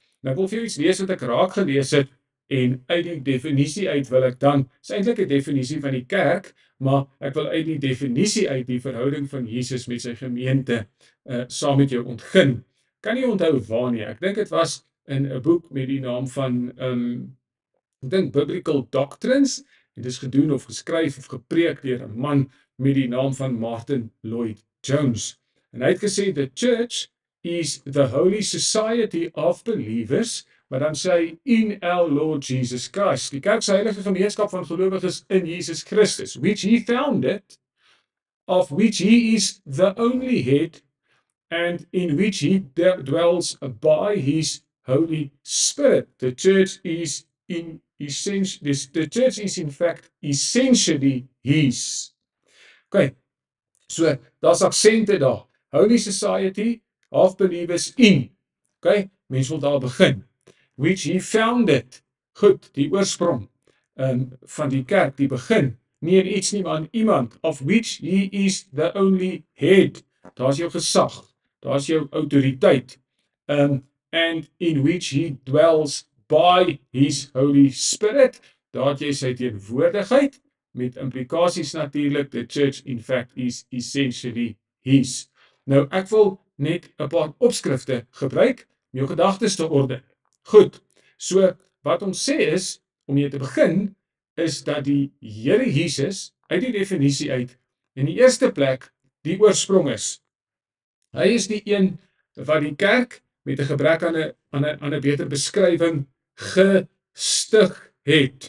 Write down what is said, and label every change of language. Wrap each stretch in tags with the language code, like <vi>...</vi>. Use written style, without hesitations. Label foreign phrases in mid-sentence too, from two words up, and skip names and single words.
<af>Nou ek wil vir jou iets lees wat ek raak gelees het, en uit die definisie uit wil ek dan, is eintlik 'n definisie van die kerk, maar ek wil uit die definisie uit die verhouding van Jesus met sy gemeente saam met jou ontgin. Kan nie onthou waar nie, ek dink dit was in 'n boek met die naam van ek dink Biblical Doctrines, en dit is gedoen of geskryf of gepreek deur 'n man met die naam van Martin Lloyd Jones. En hy het gesê,</af> <en>the church is the holy society of believers,</en> <af>maar dan sê hy,</af> <en>in our Lord Jesus Christ.</en> <af>Die kerk se heilige gemeenskap van gelowiges in Jesus Christus,</af> <en>which he founded, of which he is the only head, and in which he dwells by his Holy Spirit. The church is in fact essentially his.</en> <af>Okay, so daar's aksente daar.</af> <en>Holy Society of Believers in.</en> <af>Okay, mens wil daar begin.</af> <en>Which he founded.</en> <af>Goed, die oorsprong van die kerk, die begin. Nie in iets nie, maar in iemand.</af> <en>Of which he is the only head.</en> <af>Daar's jou gesag. Daar's jou autoriteit.</af> <en>And in which he dwells by his Holy Spirit.</en> <af>Daar het jy sy teenwoordigheid, met implikasies natuurlik,</af> <en>the church in fact is essentially his.</en> <af>Nou, ek wil net 'n paar opskrifte gebruik om jou gedagtes te orden. Goed, so wat ons sê is, om hier te begin, is dat die Here Jesus, uit die definisie uit, in die eerste plek, die oorsprong is. Hy is die een wat die kerk, met 'n gebrek aan 'n beter beskrywing, gestig het.</af>